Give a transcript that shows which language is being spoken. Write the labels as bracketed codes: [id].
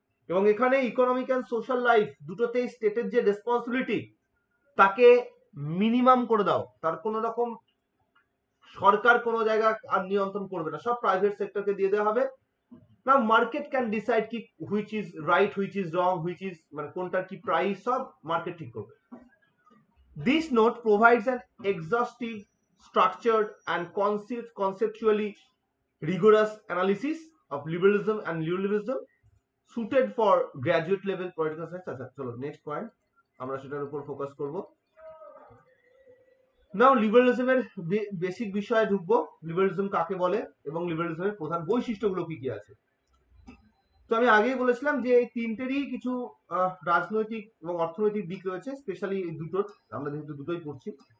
[bn] এবং এখানে economic and social life দুটোতেই স্টেটের যে রেসপন্সিবিলিটি, তাকে মিনিমাম করে দাও। তার কোনো রকম সরকার কোনো জায়গা আর নিয়ন্ত্রণ করবে না, সব প্রাইভেট সেক্টরকে দিয়ে দেওয়া হবে। [en] না, market can decide কি which is right, which is wrong, which is [bn] মানে কোনটার কি প্রাইস, সব মার্কেট ঠিক করবে। [en] This note provides an exhaustive, structured and conceptually rigorous analysis of liberalism and neoliberalism suited for graduate level political science। [bn] আচ্ছা চলো next point, আমরা সেটার উপর ফোকাস করব। নাও লিবারালিজমের বেসিক বিষয়ে ঢুকবো, লিবারালিজম কাকে বলে এবং লিবারালিজমের প্রধান বৈশিষ্ট্যগুলো কি কি আছে। তো আমি আগেই বলেছিলাম যে এই তিনটেরই কিছু রাজনৈতিক এবং অর্থনৈতিক দিক রয়েছে, স্পেশালি এই দুটোর, আমরা যেহেতু দুটোই পড়ছি।